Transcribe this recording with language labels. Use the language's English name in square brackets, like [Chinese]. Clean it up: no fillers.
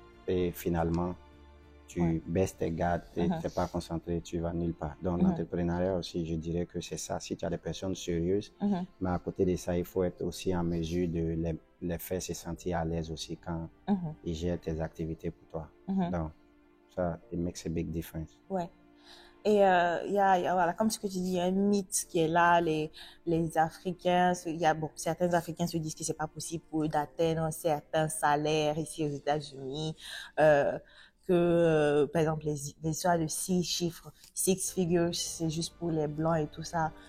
[French] Et finalement, Ouais. tu baisses tes gardes, tu Mhm, n'es pas concentré, tu vas nulle part. Donc, mhm, l'entrepreneuriat aussi, je dirais que c'est ça. Si tu as des personnes sérieuses, mhm, mais à côté de ça, il faut être aussi en mesure de les faire se sentir à l'aise aussi quand mhm, ils gèrent tes activités pour toi. mhm. Donc, ça, [English] it makes a big difference. Ouais. [French] Et voilà, comme ce que tu dis, il y a un mythe qui est là. Les Africains, bon, certains Africains se disent que c'est pas possible pour eux d'atteindre un certain salaire ici aux États-Unis. Euh, Par exemple, les histoires de 6 chiffres, 6 figures, c'est juste pour les blancs et tout ça.